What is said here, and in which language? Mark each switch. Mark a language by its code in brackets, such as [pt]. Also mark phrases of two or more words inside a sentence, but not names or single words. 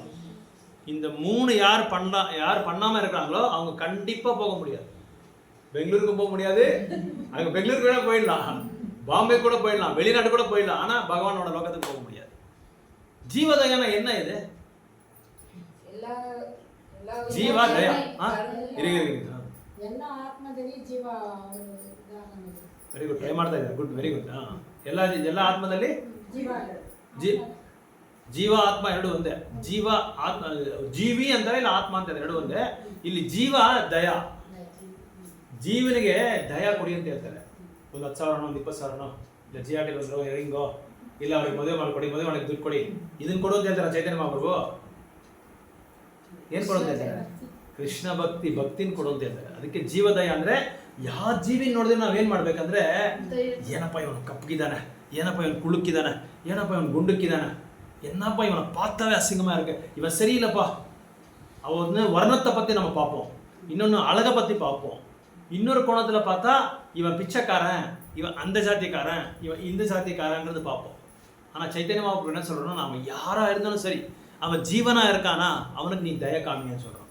[ta] இந்த 3 யார் பண்ணாம இருக்காங்களோ அவங்க கண்டிப்பா போக முடியாது. பெங்களூருக்கு போக முடியாது. அங்க பெங்களூருக்கு கூட போயிடலாம், பாம்பே கூட போயிடலாம், வெளிநாட்டு கூட போயிடலாம். ஆனா பகவானோட லோகத்துக்கு போக முடியாது. ஜீவதயானா என்ன இது? ஜீவா தயா இருக்கு. [kn] ಎಲ್ಲ ಆತ್ಮದಲ್ಲಿ ಜೀವ [en] very good. [kn] ಟ್ರೈ ಮಾಡ್ತಾ ಇದ್ದಾರೆ. [en] good, very good. [kn] ಎಲ್ಲ ಆತ್ಮದಲ್ಲಿ ಜೀವ ಆತ್ಮ ಎರಡು ಒಂದೇ. ಜೀವ ಆತ್ಮ, ಜೀವಿ ಅಂತಾರೆ, ಇಲ್ಲ ಆತ್ಮ ಅಂತಾರೆ, ಎರಡು ಒಂದೇ. ಇಲ್ಲಿ ಜೀವ ದಯಾ, ಜೀವನಿಗೆ ದಯಾ ಕೊಡಿ ಅಂತ ಹೇಳ್ತಾರೆ. ಒಂದು 10,000 ಒಂದು 20,000 ಇಲ್ಲ ಜಿಆರ್ಟಿ ಬಂದ್ರು ಹೆರಿಂಗೋ, ಇಲ್ಲ ಅವ್ರಿಗೆ ಮದುವೆ ಮಾಡಿಕೊಡಿ, ಮದುವೆ ಮಾಡಕ್ಕೆ ದುಡ್ಡು ಕೊಡಿ, ಇದನ್ನ ಕೊಡು ಅಂತ ಹೇಳ್ತಾರೆ ಚೈತನ್ಯ ಮಹಾಪ್ರಭು. ಏನ್ ಕೊಡು ಅಂತ ಹೇಳ್ತಾರೆ? ಕೃಷ್ಣ ಭಕ್ತಿನ ಕೊಡು ಅಂತ ಹೇಳ್ತಾರೆ. ಅದಕ್ಕೆ ಜೀವದಯ ಅಂದ್ರೆ ಯಾವ ಜೀವಿ ನೋಡಿದ್ರೆ ನಾವೇನ್ ಮಾಡ್ಬೇಕಂದ್ರೆ, ಏನಪ್ಪ ಇವನು ಕಪ್ಪಗಿದ್ದಾನೆ, ಏನಪ್ಪ ಇವನು ಕುಳುಕಿದ್ದಾನೆ, ಏನಪ್ಪ ಇವನು ಗುಂಡುಕ್ಕಿದ್ದಾನೆ, [ta] என்னப்பா இவனை பார்த்தாவே அசிங்கமா இருக்கு, இவன் சரியில்லைப்பா. அவன் வர்ணத்தை பத்தி நம்ம பார்ப்போம், இன்னொன்று அழகை பத்தி பார்ப்போம், இன்னொரு கோணத்துல பார்த்தா இவன் பிச்சைக்காரன், இவன் அந்த ஜாத்திக்காரன், இவன் இந்த ஜாத்திக்காரன்றது பார்ப்போம். ஆனா சைத்தன்ய மகாபிரபு என்ன சொல்றோம்னா, நாம யாரா இருந்தாலும் சரி, அவன் ஜீவனா இருக்கானா அவனுக்கு நீ தய காமின்னு சொல்றான்.